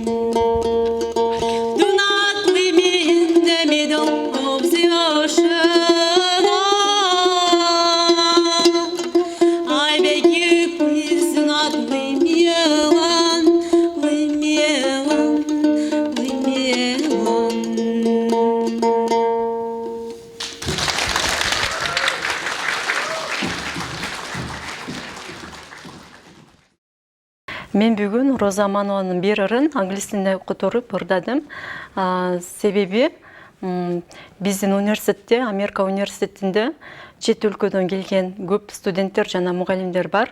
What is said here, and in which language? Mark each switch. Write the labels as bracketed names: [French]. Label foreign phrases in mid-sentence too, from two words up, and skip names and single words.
[English] Do not leave me in the middle of the ocean. I beg you, please do not leave me alone. Leave me alone. Leave me alone. [Kyrgyz] Мен бүгүн Роза Аманованын бир ырын англис тилинде которуп ырдадым. Себеби биздин университетте, Америка университетинде чет өлкөдөн келген көп студенттер жана мугалимдер бар.